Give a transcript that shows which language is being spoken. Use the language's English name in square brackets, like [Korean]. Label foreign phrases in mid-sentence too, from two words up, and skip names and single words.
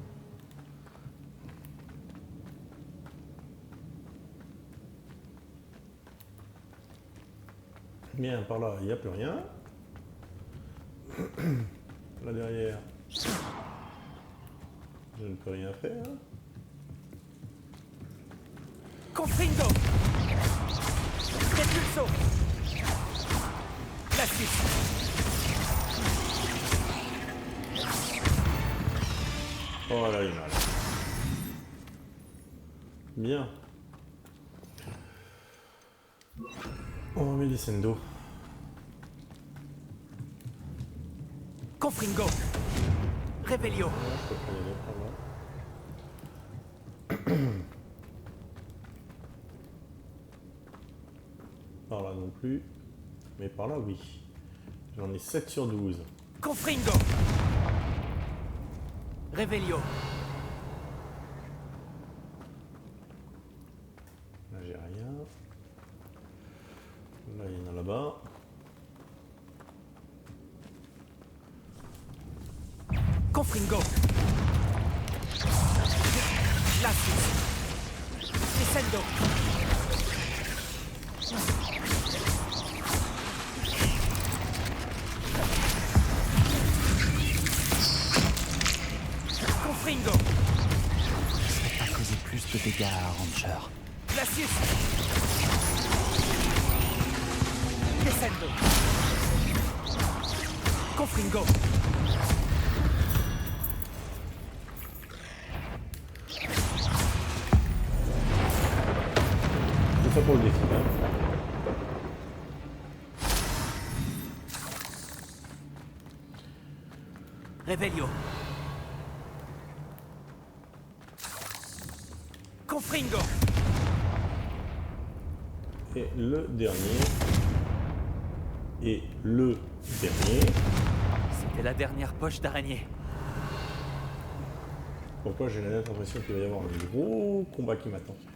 [French] Bien, par là, il n'y a plus rien. Là derrière, je ne peux rien faire. Confringo. Repulso. Glacis. Oh là, il est mal. Bien. On remet des scènes d'eau. Confringo. Revelio. Je peux pas y aller par là. Par là non plus. Mais par là, oui. J'en ai 7 sur 12. Confringo. Revelio. Là, j'ai rien. Là, il y en a là-bas. Confringo. Glacis. Descendo. Confringo. Ça faisait plus de dégâts à Rancher. Glacis. Descendo. Confringo. Tout ça pour le défi, hein. Revelio. Confringo. Et le dernier. Et le dernier. C'était la dernière poche d'araignée. Pourquoi j'ai la nette impression qu'il va y avoir un gros combat qui m'attend.